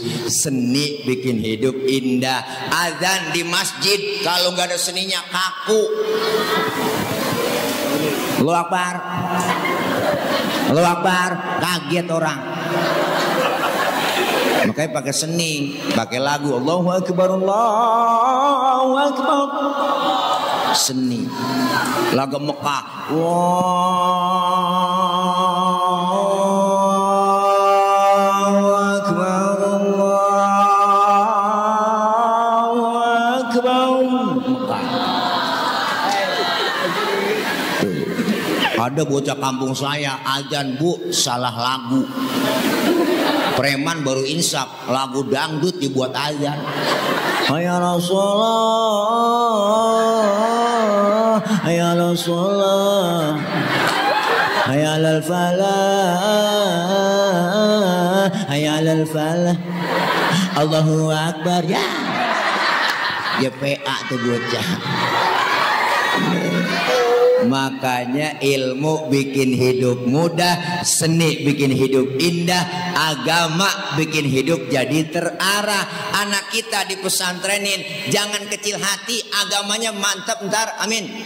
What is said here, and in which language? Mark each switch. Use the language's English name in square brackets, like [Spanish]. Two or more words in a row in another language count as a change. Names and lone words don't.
[Indonesian] Seni bikin hidup indah. Azan di masjid kalau nggak ada seninya kaku. [Arabic] الله أكبر الله أكبر, [Indonesian] kaget orang. Makanya pakai seni, pakai lagu [Arabic] الله أكبر الله أكبر. [Indonesian] Seni. Lagu Mekah. [Arabic] الله أكبر الله أكبر. [Indonesian] Mekah. Ada bocah kampung saya azan salah lagu. Preman baru insaf, lagu dangdut dibuat azan. [Arabic] حي رسول الله حي رسول الله حي على الفلاح حي على الفلاح. الله أكبر, [Indonesian] ya. Ya PA tuh bocah. Makanya ilmu bikin hidup mudah, seni bikin hidup indah, agama bikin hidup jadi terarah. Anak kita di pesantrenin, jangan kecil hati, agamanya mantap ntar, amin.